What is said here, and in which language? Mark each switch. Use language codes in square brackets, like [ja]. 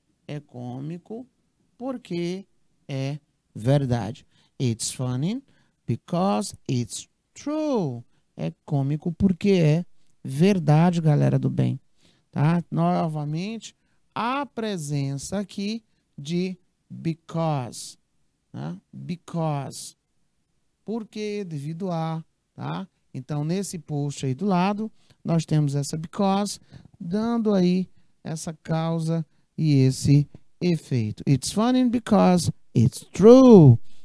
[pt] É cômico porque é verdade. [en] It's funny because it's true. [pt] É cômico porque é verdade, galera do bem. Tá? Novamente, a presença aqui de because. Né? Because. Porque, devido a. Tá? Então, nesse post aí do lado, nós temos essa because, dando aí essa causa e esse efeito. [en] It's funny because it's true.